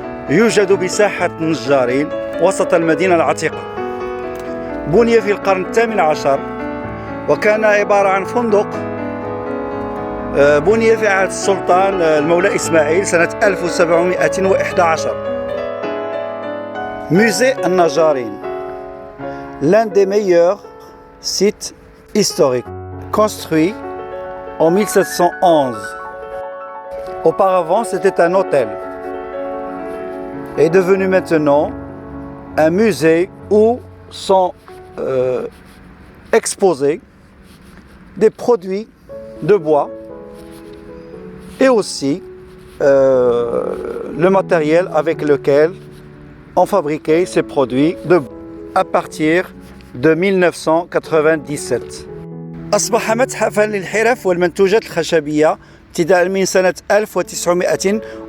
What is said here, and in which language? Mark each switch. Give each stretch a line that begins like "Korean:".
Arabic: يوجد بساحة النجارين وسط المدينة العتيقة. بني في القرن الثامن عشر، وكان عبارة عن فندق بني في عهد السلطان المولى إسماعيل سنة 1711.
French: Musée النجارين، l'un des meilleurs sites historiques, construit en 1711. Auparavant, c'était un hôtel, est devenu maintenant un musée où sont exposés des produits de bois et aussi le matériel avec lequel on fabriquait ces produits de bois à partir de 1997.
Arabic: أصبح متحفاً للحرف والمنتوجات الخشبية ابتداء من سنة 1997.